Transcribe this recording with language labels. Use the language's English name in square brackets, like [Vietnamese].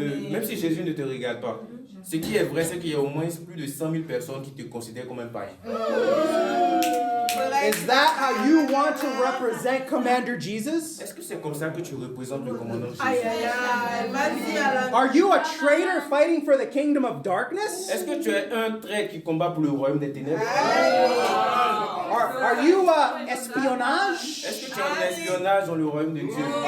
[French] même si Jésus ne te regarde pas, ce qui est vrai, c'est qu'il y a au moins plus de 100 000 personnes qui te considèrent comme un païen. [English] Is that how you want to represent Commander Jesus? [French] Est-ce que c'est comme ça que tu représentes le commandant Jésus? Aïe, aïe, aïe. Vas-y, Alan. [English] Are you a traitor fighting for the kingdom of darkness? [French] Est-ce que tu es un traître qui combat pour le royaume des ténèbres? [English] Are you espionnage? [French] Est-ce que tu es en espionnage dans le royaume de Dieu?